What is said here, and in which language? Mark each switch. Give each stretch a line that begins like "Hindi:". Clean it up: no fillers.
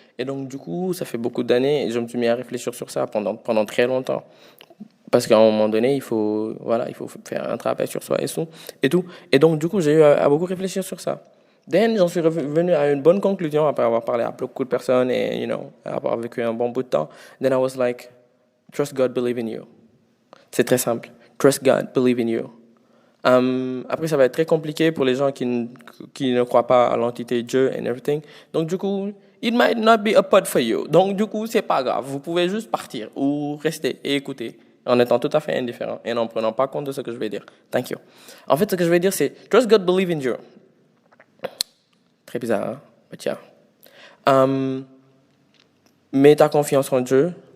French: Et donc du coup, ça fait beaucoup d'années et je me suis mis à réfléchir sur ça pendant très longtemps. Parce qu'à un moment donné, il faut faire un travail sur soi et tout. Et donc du coup, j'ai eu à beaucoup réfléchir sur ça. Then, j'en suis revenu à une bonne conclusion après avoir parlé à beaucoup de personnes et, you know, avoir vécu un bon bout de temps.
English: Then I was like, trust God, believe in you.
French: C'est très simple.
English: Trust God, believe in you.
French: Après, ça va être très compliqué pour les gens qui ne croient pas à l'entité Dieu
English: and everything.
French: Donc, du coup,
English: it might not be a pod for you.
French: Donc, du coup, c'est pas grave. Vous pouvez juste partir ou rester et écouter en étant tout à fait indifférent et n'en prenant pas compte de ce que je vais dire.
English: Thank you.
French: En fait, ce que je vais dire, c'est
English: trust God, believe in you.
French: Très bizarre, hein? Mais tiens. Mets ta confiance en Dieu.